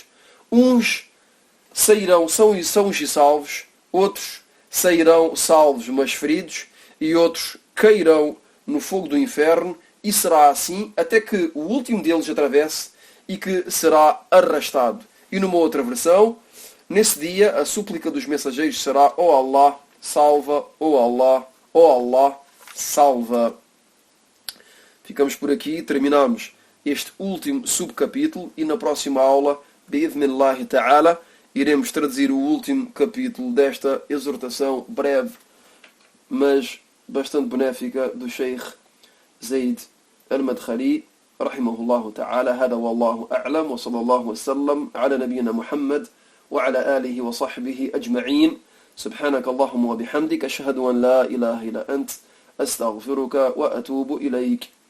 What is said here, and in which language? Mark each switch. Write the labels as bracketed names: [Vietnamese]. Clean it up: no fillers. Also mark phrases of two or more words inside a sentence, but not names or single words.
[Portuguese] Uns sairão sãos e salvos, outros sairão salvos mas feridos, e outros cairão no fogo do inferno, e será assim até que o último deles atravesse e que será arrastado. E numa outra versão, nesse dia a súplica dos mensageiros será: ó Allah, salva, ó Allah, ó Allah, salva. Ficamos por aqui, terminamos este último subcapítulo e na próxima aula, [Arabic] بإذن الله تعالى, [Portuguese] iremos traduzir o último capítulo desta exortação breve, mas bastante benéfica, do Sheikh Zaid al-Madkhali, [Arabic] رحمه الله تعالى. هذا والله أعلم وصلى الله وسلم على نبينا محمد وعلى آله وصحبه أجمعين. سبحانك اللهم وبحمدك، أشهد أن لا إله إلا أنت، أستغفرك وأتوب إليك.